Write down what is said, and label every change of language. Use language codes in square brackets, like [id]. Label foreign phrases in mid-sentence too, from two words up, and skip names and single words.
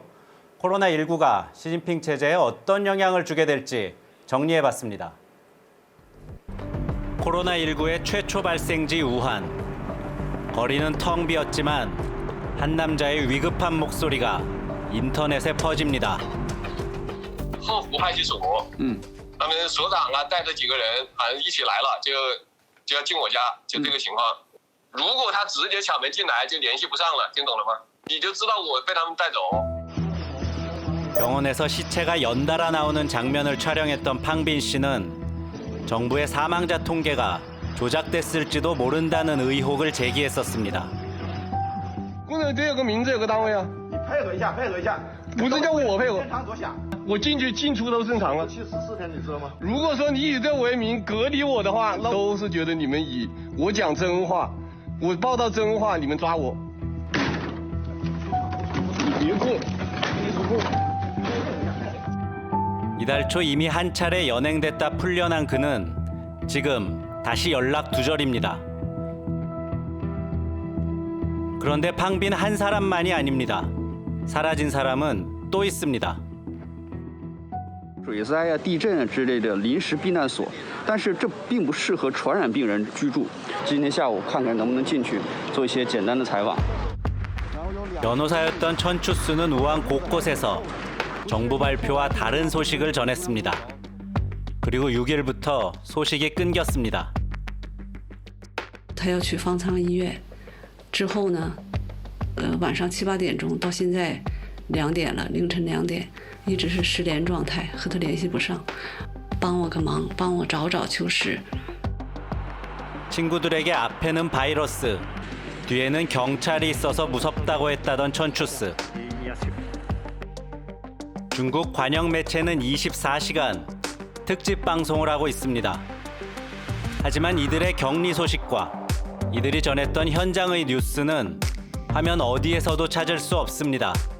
[ko] 코로나19가 시진핑 체제에 어떤 영향을 주게 될지 정리해봤습니다. 코로나19의 최초 발생지 우한. 거리는 텅 비었지만 한 남자의 위급한 목소리가 인터넷에 퍼집니다. [zh] 鹤湖派出所，他们所长啊带着几个人好像一起来了，就要进我家，就这个情况。如果他直接敲门进来，就联系不上了，听懂了吗？你就知道我被他们带走。 [ko] 병원에서 시체가 연달아 나오는 장면을 촬영했던 팡빈 씨는 정부의 사망자 통계가 조작됐을지도 모른다는 의혹을 제기했었습니다. [zh] 工作得有个名字，有个单位啊。你配合一下，配合一下。不是叫我配合，正常着想。我进去进出都正常啊。去14天，你知道吗？如果说你以这为名隔离我的话，那都是觉得你们以我讲真话，我报道真话，你们抓我。你别过，你不过。 [ko] 이달 초 이미 한 차례 연행됐다 풀려난 그는 지금 다시 연락 두절입니다. 그런데 팡빈 한 사람만이 아닙니다. 사라진 사람은 또 있습니다. [zh] 水灾啊、地震啊之类的临时避难所，但是这并不适合传染病人居住。今天下午看看能不能进去做一些简单的采访。 [ko] 변호사였던 천추스는 우한 곳곳에서 정부 발표와 다른 소식을 전했습니다. 그리고 6일부터 소식이 끊겼습니다. [zh] 他要去方舱医院，之后呢，晚上7、8点钟到现在2点了，凌晨2点，一直是失联状态，和他联系不上。帮我个忙，帮我找找邱氏。 [ko] 친구들에게 앞에는 바이러스, 뒤에는 경찰이 있어서 무섭다고 했다던 천추스. 중국 관영 매체는 24시간 특집 방송을 하고 있습니다. 하지만 이들의 격리 소식과 이들이 전했던 현장의 뉴스는 화면 어디에서도 찾을 수 없습니다.